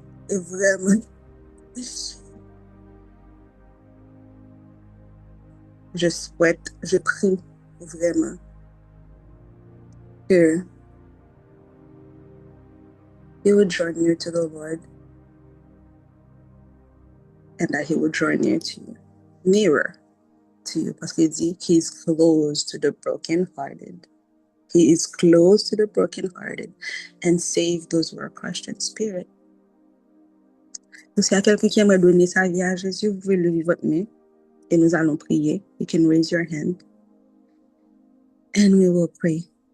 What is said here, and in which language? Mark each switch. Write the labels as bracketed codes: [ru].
[fr] Et vraiment, je prie vraiment que [en] you would draw near to the Lord and that he would draw near to you, nearer to you, [fr] parce qu'il dit [en] he is close to the brokenhearted. He is close to the brokenhearted and save those who are crushed in spirit. [fr] Donc, s'il y a quelqu'un qui aimerait donner sa vie à Jésus, vous pouvez lever votre main et nous allons prier. [en] You can raise your hand and we will pray.